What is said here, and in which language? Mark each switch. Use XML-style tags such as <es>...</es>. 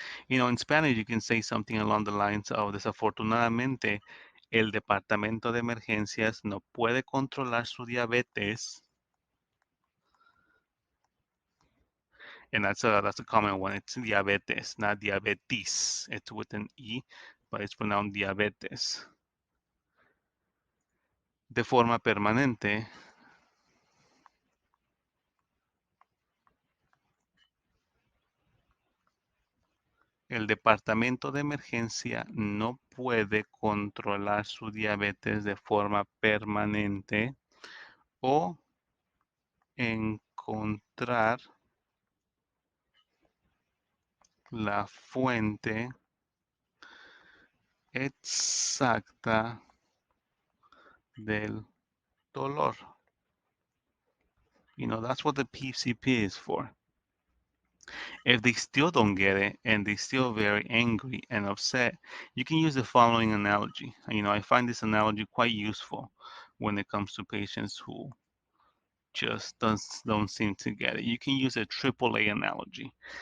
<en>In Spanish, you can say something along the lines of,</en> <es>desafortunadamente, el departamento de emergencias no puede controlar su diabetes</es> <en>And that's a common one. It's diabetes, not diabetes. It's with an E, but it's pronounced diabetes.</en> <es>De forma permanente, el departamento de emergencia no puede controlar su diabetes de forma permanente o encontrar la fuente exacta del dolor.</es> <en>That's what the PCP is for. If they still don't get it and they still very angry and upset, you can use the following analogy. I find this analogy quite useful when it comes to patients who just don't seem to get it. You can use a AAA analogy.</en>